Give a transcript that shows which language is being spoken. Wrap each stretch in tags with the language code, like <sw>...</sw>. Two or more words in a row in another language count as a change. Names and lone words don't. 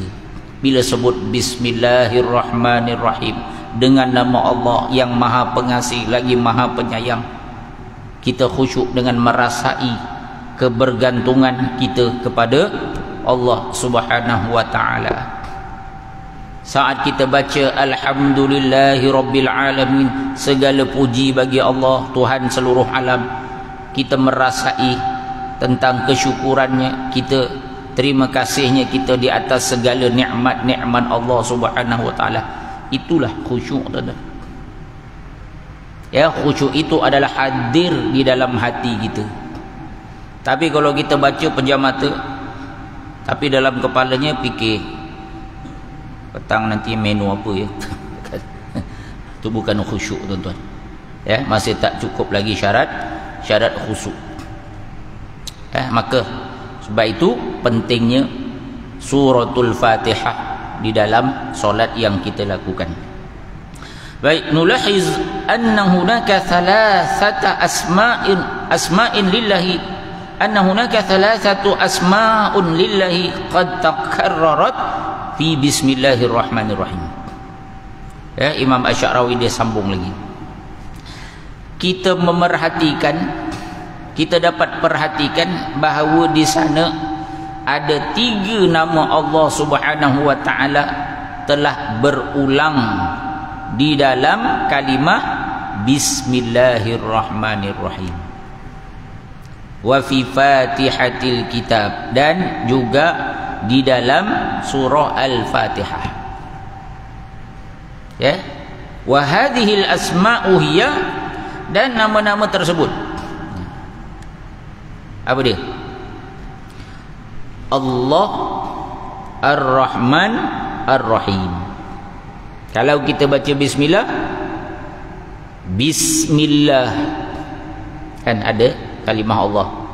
<ms>Bila sebut Bismillahirrahmanirrahim, dengan nama Allah yang maha pengasih lagi maha penyayang, kita khusyuk dengan merasai kebergantungan kita kepada Allah</ms> <ar>سبحانه وتعالى.</ar> <ms>Saat kita baca</ms> <ar>الحمد لله رب العالمين,</ar> <ms>segala puji bagi Allah, Tuhan seluruh alam, kita merasai tentang kesyukurannya, kita terima kasihnya kita di atas segala nikmat-nikmat Allah</ms> <ar>سبحانه وتعالى.</ar> <ms>Itulah khusyuk, tuan-tuan. Ya, khusyuk itu adalah hadir di dalam hati kita. Tapi kalau kita baca pejam mata, tapi dalam kepalanya fikir petang nanti menu apa ya, itu bukan khusyuk, tuan-tuan. Ya, masih tak cukup lagi syarat khusyuk. Maka sebab itu pentingnya suratul Fatihah di dalam solat yang kita lakukan.</ms> <ar>Baik, نلاحظ أن هناك ثلاثة أسماء لله أن هناك ثلاثة أسماء لله قد تكررت في بسم الله الرحمن الرحيم.</ar> <ms>Ya, Imam Asy-Sya'rawi dia sambung lagi. Kita dapat perhatikan bahawa di sana ada 3 nama Allah</ms> <ar>سبحانه وتعالى</ar> <ms>telah berulang di dalam kalimah Bismillahirrahmanirrahim.</ms> <ar>وفي فاتحة الكتاب,</ar> <ms>dan juga di dalam surah Al-Fatihah. Ya,</ms> <ar>وهذه الأسماء هي,</ar> <ms>dan nama-nama tersebut apa dia? Allah, Ar-Rahman, Ar-Rahim. Kalau kita baca bismillah, bismillah, kan ada kalimah Allah.</ms>